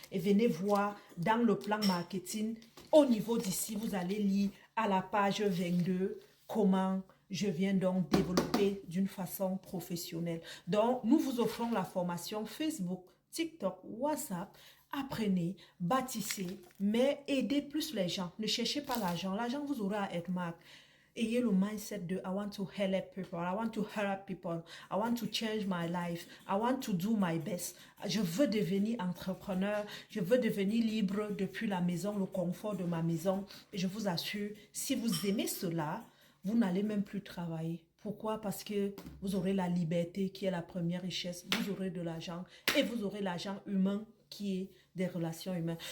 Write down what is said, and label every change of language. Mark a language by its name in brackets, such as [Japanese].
[French] Et venez voir dans le plan marketing, au niveau d'ici, vous allez lire à la page 22 comment je viens donc développer d'une façon professionnelle. Donc, nous vous offrons la formation Facebook, TikTok, WhatsApp. Apprenez, bâtissez, mais aidez plus les gens. Ne cherchez pas l'argent. L'argent, vous aurez à être marque. Ayez le mindset de [English] I want to help people, I want to help people, I want to change my life, I want to do my best. [French] Je veux devenir entrepreneur, je veux devenir libre depuis la maison, le confort de ma maison. Et je vous assure, si vous aimez cela, vous n'allez même plus travailler. Pourquoi? Parce que vous aurez la liberté qui est la première richesse, vous aurez de l'argent et vous aurez l'argent humain qui est des relations humaines.